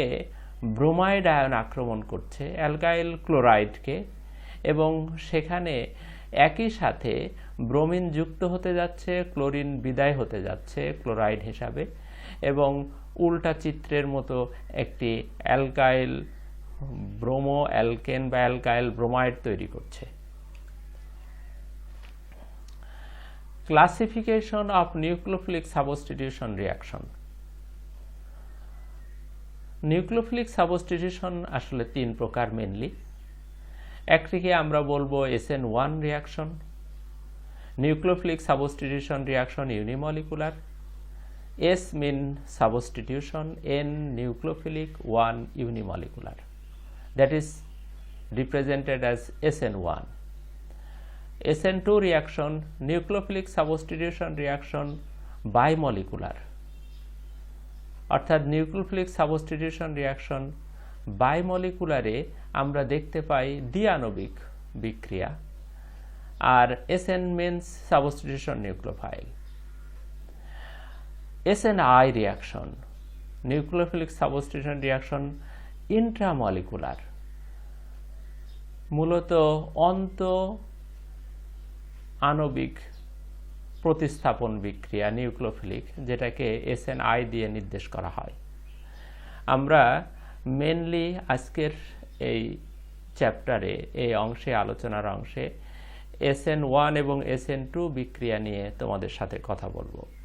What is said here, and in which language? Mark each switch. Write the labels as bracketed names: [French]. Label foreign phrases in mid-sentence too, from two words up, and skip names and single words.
[Bangla] ব্রোমাইড আয়ন আক্রমণ করছে, অ্যালকাইল ক্লোরাইডকে, এবং সেখানে একই সাথে ব্রোমিন যুক্ত হতে যাচ্ছে, ক্লোরিন বিদায় হতে যাচ্ছে ক্লোরাইড হিসাবে, এবং উল্টা চিত্রের মতো একটি অ্যালকাইল ব্রোমো অ্যালকেন বা অ্যালকাইল ব্রোমাইড তৈরি করছে। [English] Classification of nucleophilic substitution reaction. nucleophilic substitution [Bangla] আসলে তিন প্রকার মেনলি। একটিকে আমরা বলবো SN1 রিয়াকশন, [English] nucleophilic substitution reaction unimolecular, S mean substitution, N nucleophilic, 1 unimolecular, that is represented as SN1. SN2 reaction, nucleophilic substitution reaction bimolecular, [Bangla] অর্থাৎ [English] nucleophilic substitution reaction [Bangla] বাইমলিকুলারে আমরা দেখতে পাই দ্বিআণবিক বিক্রিয়া, আর [English] SN means substitution nucleophile. SNI reaction, nucleophilic substitution reaction intramolecular, [Bangla] মূলত অন্ত আণবিক প্রতিস্থাপন বিক্রিয়া নিউক্লিওফিলিক, যেটাকে SNI দিয়ে নির্দেশ করা হয়। আমরা মেনলি আজকের এই চ্যাপ্টারে, এই অংশে, আলোচনার অংশে SN1 এবং SN2 বিক্রিয়া নিয়ে তোমাদের সাথে কথা বলবো।